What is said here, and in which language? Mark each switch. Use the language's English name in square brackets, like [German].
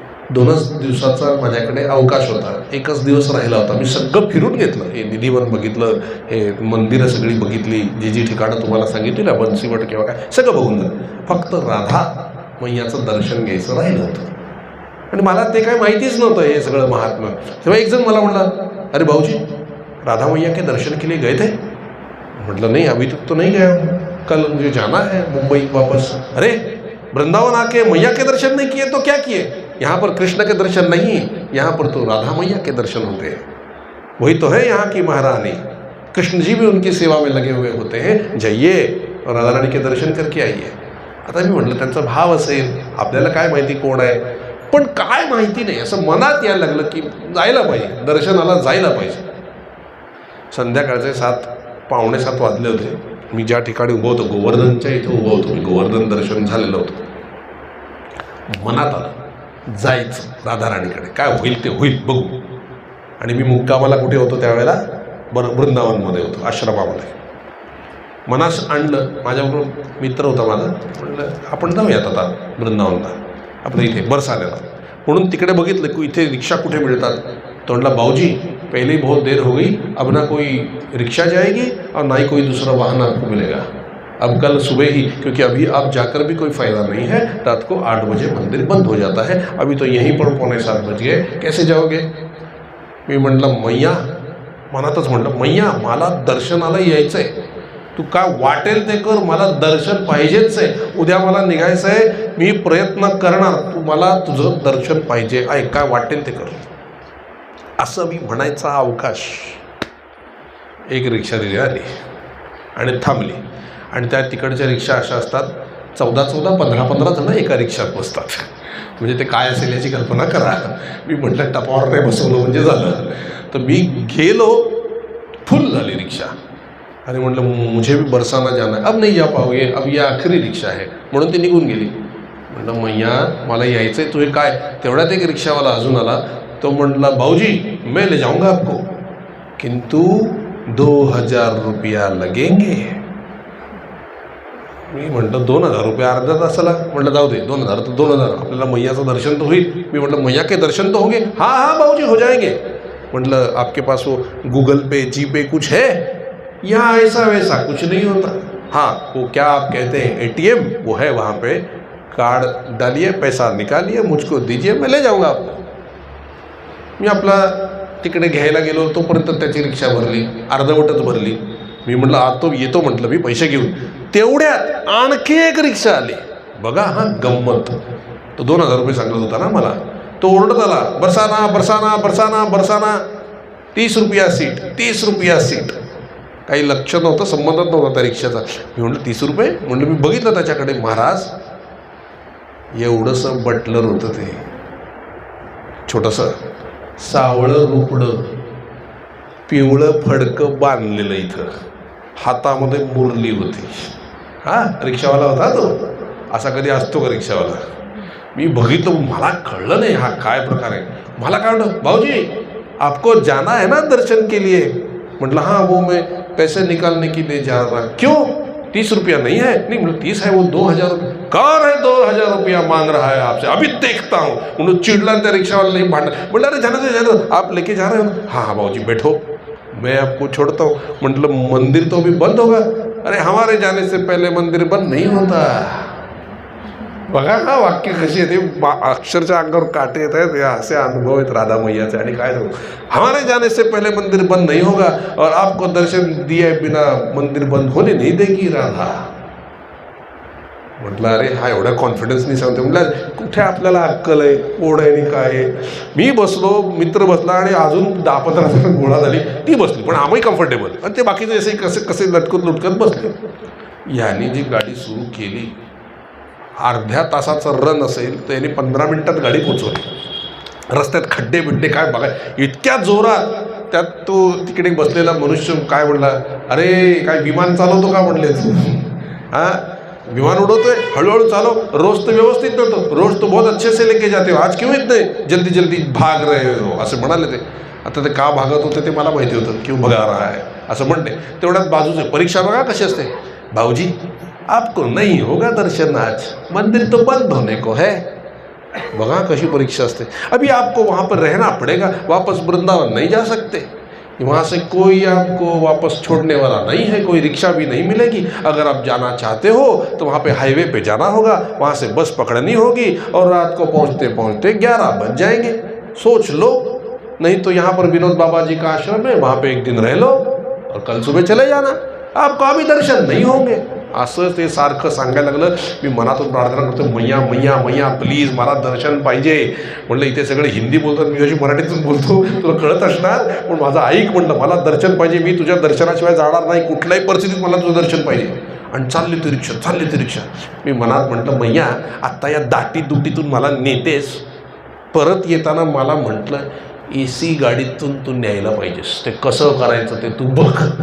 [Marathi] 2च दिवसाचा माझ्याकडे अवकाश होता, 1च दिवस राहिला होता. मी सगळं फिरून घेतलं. हे निधिवन बघितलं, हे मंदिरं सगळी बघितली, जी ठिकाणं तुम्हाला सांगितली ना, बन्सीवट किंवा काय, सगळं बघून झालं. फक्त राधा मैयाचं दर्शन घ्यायचं राहिलं होतं. आणि मला ते काय माहितीच नव्हतं हे सगळं महात्म्य. तेव्हा एक जण मला म्हणला, [Hindi] अरे भाऊजी राधा मैया के दर्शन के लिए गए थे? [Marathi] म्हटलं [Hindi] नहीं, अभी तक तो नहीं गया, कल मुझे जाना है मुंबई वापस. अरे वृंदावन आके मैया के दर्शन नहीं किए तो क्या किए? यहाँ पर कृष्ण के दर्शन नहीं, यहाँ पर तो राधा मैया के दर्शन होते हैं. वही तो है यहाँ की महारानी. कृष्ण जी भी उनकी सेवा में लगे हुए होते हैं. जाइए और राधा रानी के दर्शन करके आइए. [Marathi] आता मी म्हटलं त्यांचा भाव असेल, आपल्याला काय माहिती कोण आहे, पण काय माहिती नाही, असं मनात यायला लागलं की जायला पाहिजे, दर्शनाला जायला पाहिजे. संध्याकाळचे 7, पावणे 7 वाजले होते. मी ज्या ठिकाणी उभं होतो, गोवर्धनच्या इथे उभं होतो मी. गोवर्धन दर्शन झालेलं होतं. मनात आलं जायचं राधा राणीकडे, काय होईल ते होईल बघू. आणि मी मुक्कामाला कुठे होतो त्यावेळेला? वृंदावनमध्ये होतो, आश्रमामध्ये. मनास आणलं, माझ्याबरोबर मित्र होता माझा. म्हटलं आपण जाऊयात आता वृंदावनला, आपल्या इथे बरसाण्याला. म्हणून तिकडे बघितलं की इथे रिक्षा कुठे मिळतात. तो म्हटला, [Hindi] भाऊजी पहले ही बहुत देर हो गई, अब ना कोई रिक्शा जाएगी और ना ही कोई दूसरा वाहन आपको मिलेगा. अब कल सुबह ही, क्योंकि अभी आप जाकर भी कोई फ़ायदा नहीं है, रात को 8 बजे मंदिर बंद हो जाता है. अभी तो यहीं पर 6:45 बज गए, कैसे जाओगे? [Marathi] मी म्हटलं मैया, मनातच म्हटलं मैया मला दर्शनाला यायचं आहे, तू काय वाटेल ते कर, मला दर्शन पाहिजेच आहे. उद्या मला निघायचं आहे, मी प्रयत्न करणार, तू मला तुझं दर्शन पाहिजे आहे, काय वाटेल ते कर. असं मी म्हणायचा अवकाश एक रिक्षा दिली आली आणि थांबली. आणि त्या तिकडच्या रिक्षा अशा असतात, 14-14, 15-15 जण एका रिक्षात बसतात. म्हणजे ते काय असेल याची कल्पना करा. मी म्हटलं टपावर नाही बसवलं म्हणजे झालं. तर मी गेलो, फुल झाली रिक्षा. आणि म्हटलं [Hindi] मुझे भी बरसाना जाना है, अब नहीं जा पाओगे, अब ये आखरी रिक्षा है, [Marathi] म्हणून ती निघून गेली. म्हटलं मैया मला यायचं आहे, तुझे काय. तेवढ्यात एक रिक्षावाला अजून आला. तो म्हटला [Hindi] भाऊजी मैं ले जाऊंगा आपको, किंतु 2000 रुपया लगेंगे. [Marathi] मी म्हटलं 2000 रुपये अर्ध्या तासाला. म्हटलं जाऊ दे, 2000 तर 2000, आपल्याला मैयाचं दर्शन तर होईल. मी म्हटलं [Hindi] मैया के दर्शन तो होंगे. हाँ हाँ भाऊजी हो जाएंगे. म्हटलं आपके पास वो गूगल पे जी पे कुछ है. यहाँ ऐसा वैसा कुछ नहीं होता. हाँ वो क्या आप कहते हैं ATM, वो है वहाँ पे, कार्ड डालिए, पैसा निकालिए, मुझको दीजिए, मैं ले जाऊँगा आपको. [Marathi] मी आपला तिकडे घ्यायला गेलो, तोपर्यंत त्याची रिक्षा भरली, अर्धवटच भरली. मी म्हटलं आता येतो म्हटलं मी पैसे घेऊन. तेवढ्यात आणखी एक रिक्षा आली. बघा हा गंमत. तो 2000 रुपये सांगत होता ना मला. तो ओरडत आला, [Hindi] बरसाना बरसाना बरसाना बरसाना, 30 रुपया सीट, 30 रुपया सीट. [Marathi] काही लक्ष नव्हतं, संबंधच नव्हता त्या रिक्षाचा. मी म्हटलं 30 रुपये. म्हटलं मी बघितलं त्याच्याकडे, महाराज एवढंसं बटलर होतं ते, छोटंसं सावळं रुपडं, पिवळं फडकं बांधलेलं इथं, हातामध्ये मुरली होती. हा रिक्षावाला होता तो. असा कधी असतो का रिक्षावाला. मी बघितलं, मला कळलं नाही हा काय प्रकार आहे. मला काय म्हणलं [Hindi] भाऊजी आपको जाना है ना दर्शन के लिए. म्हटलं हाँ वो मैं पैसे निकालने के लिए जा रहा. क्यों 30 रुपया नहीं है. नहीं मतलब 30 है, वो 2000 रुपये. कौन है 2000 रुपया मांग रहा है आपसे, अभी देखता हूँ. [Marathi] म्हणून चिडला त्या रिक्षावाला [Hindi] नहीं भांडा. म्हटलं अरे जाना आप लेके जा रहे हो. हाँ हाँ भाऊजी बैठो, मैं आपको छोड़ता हूँ. म्हटलं मंदिर तो अभी बंद होगा. अरे हमारे जाने से पहले मंदिर बंद नहीं होता. [Marathi] बघा हा वाक्य कशी आहे ते, अक्षरच्या अंगावर काटे येत आहेत. असे अनुभव आहेत राधा मैयाचे. आणि काय सांगू, [Hindi] हमारे जाने से पहले मंदिर बंद नहीं होगा और आपको दर्शन दिए बिना मंदिर बंद होने नहीं देगी राधा. [Marathi] म्हटलं अरे हा एवढ्या कॉन्फिडन्सनी सांगते. म्हटलं कुठे आपल्याला अक्कल आहे, कोण आहे आणि काय आहे. मी बसलो, मित्र बसला आणि अजून 10-15 जण गोळा झाली. ती बसली, पण आम्ही कम्फर्टेबल. आणि ते बाकीचे असे कसे लटकत लुटकत बसले. याने जी गाडी सुरू केली, अर्ध्या तासाचं रन असेल तर याने 15 मिनिटात गाडी पोचवली. रस्त्यात खड्डे बिड्डे काय बघा, इतक्या जोरात. त्यात तो तिकडे बसलेला मनुष्य काय म्हणला, अरे काय विमान चालवतो का म्हणले तू. हां विमान उडवतोय, हळूहळू चालव, रोज तर व्यवस्थित नव्हतं, [Hindi] रोज तो बहुत अच्छे से लेके जाते हो, आज क्यों इतने जल्दी जल्दी भाग रहे हो [Marathi] असं म्हणाले ते. आता ते का भागत होते ते मला माहिती होतं, [Hindi] क्यों भगा रहा है [Marathi] असं म्हणते. तेवढ्यात बाजूचे परीक्षा बघा कशी असते. [Hindi] भाऊजी आपको नहीं होगा दर्शन आज, मंदिर तो बंद होने को है. [Marathi] बघा कशी परीक्षा असते. [Hindi] अभी आपको वहाँ पर रहना पड़ेगा, वापस वृंदावन नहीं जा सकते. वहाँ से कोई आपको वापस छोड़ने वाला नहीं है, कोई रिक्शा भी नहीं मिलेगी. अगर आप जाना चाहते हो तो वहाँ पे हाईवे पे जाना होगा, वहाँ से बस पकड़नी होगी और रात को पहुँचते पहुँचते 11 बज जाएंगे. सोच लो, नहीं तो यहाँ पर विनोद बाबा जी का आश्रम है, वहाँ पे एक दिन रह लो और कल सुबह चले जाना, आपको अभी दर्शन नहीं होंगे. [Marathi] असं ते सारखं सांगायला लागलं. मी मनातून प्रार्थना करतो, मैया मैया मैया प्लीज मला दर्शन पाहिजे. म्हटलं इथे सगळे हिंदी बोलतात, मी अशी मराठीतून बोलतो, तुला कळत असणार, पण माझं ऐक. म्हटलं मला दर्शन पाहिजे, मी तुझ्या दर्शनाशिवाय जाणार नाही, कुठल्याही परिस्थितीत मला तुझं दर्शन पाहिजे. आणि चालली ती रिक्षा. मी मनात म्हटलं मैया आत्ता या दाटी दुटीतून मला नेतेस, परत येताना मला म्हटलं AC गाडीतून तू न्यायला पाहिजेस, ते कसं करायचं ते तू बघ.